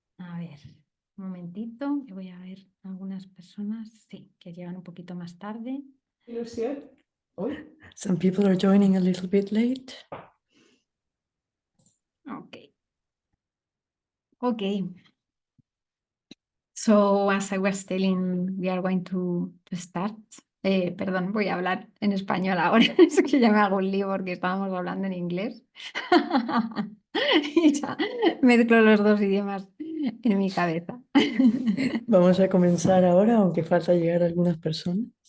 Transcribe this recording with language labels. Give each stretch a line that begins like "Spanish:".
Spanish: A ver, un momentito, que voy a ver algunas personas, sí, que llegan un poquito más tarde. Ilusión. Uy.
English: Some people are joining a little bit late. Ok. Okay. So as I was telling, we are going to start.
Spanish: Perdón, voy a hablar en español ahora. Es que ya me hago un lío porque estábamos hablando en inglés. Y ya mezclo los dos idiomas en mi cabeza. Vamos a comenzar ahora, aunque falta llegar algunas personas.